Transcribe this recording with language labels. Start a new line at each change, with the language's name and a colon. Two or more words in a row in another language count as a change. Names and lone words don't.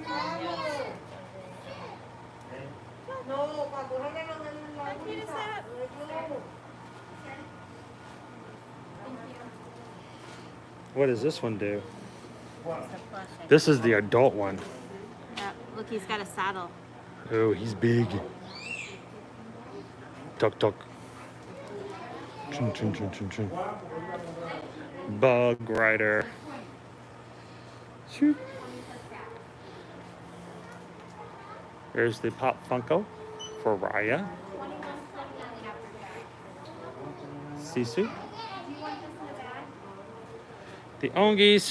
English: What does this one do? This is the adult one. Yeah, look, he's got a saddle. Oh, he's big. Tuck tuck. Chun, chun, chun, chun, chun. Bug rider. Shoot. There's the Pop Funko for Raya. Sisu. The Ongies.